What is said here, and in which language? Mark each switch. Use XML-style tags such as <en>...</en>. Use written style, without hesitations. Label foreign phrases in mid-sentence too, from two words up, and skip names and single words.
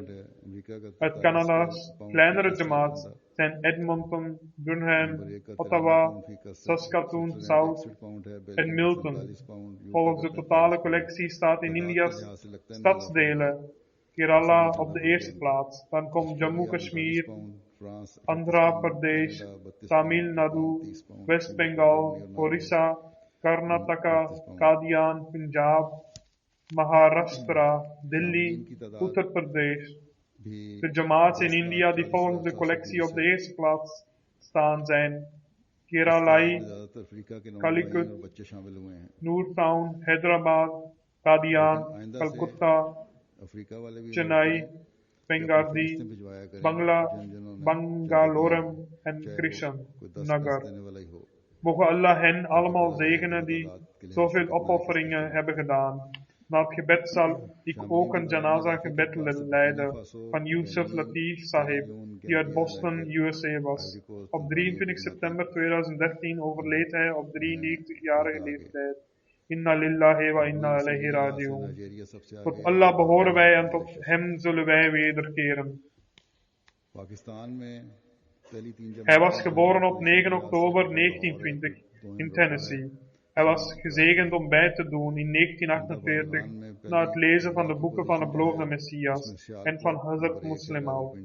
<nl>Uit Canada's kleinere jamaats zijn Edmonton, Durham, Ottawa, Saskatoon South en Milton. Volgens de totale collectie staat in India's stadsdelen Kerala op de eerste plaats. Dan komt Jammu Kashmir, Andhra Pradesh, Tamil Nadu, West Bengal, Orissa, Karnataka, Kadian, Punjab, Maharashtra, Delhi, Uttar Pradesh. De jamaats in India die volgens de collectie op de eerste plaats staan zijn Kerala, Calicut, Noortown, Hyderabad, Qadian, Calcutta, Chennai, Bengaluru, Bangalore en Krishan Nagar. Mogen Allah hen allemaal zegenen die zoveel opofferingen hebben gedaan. Na het gebed zal ik ook een janaza-gebed leiden van Yusuf Latif Sahib, die uit Boston, USA was. Op 23 september 2013 overleed hij op 93-jarige leeftijd.</nl> <ar>إنا لله وإنا إليه راجعون.</ar> <nl>Tot Allah behoren wij en tot hem zullen wij wederkeren. Hij was geboren op 9 oktober 1920 in Tennessee. Hij was gezegend om bij te doen in 1948 na het lezen van de boeken van de beloofde Messias en van Hazrat Muslim Maud.</nl>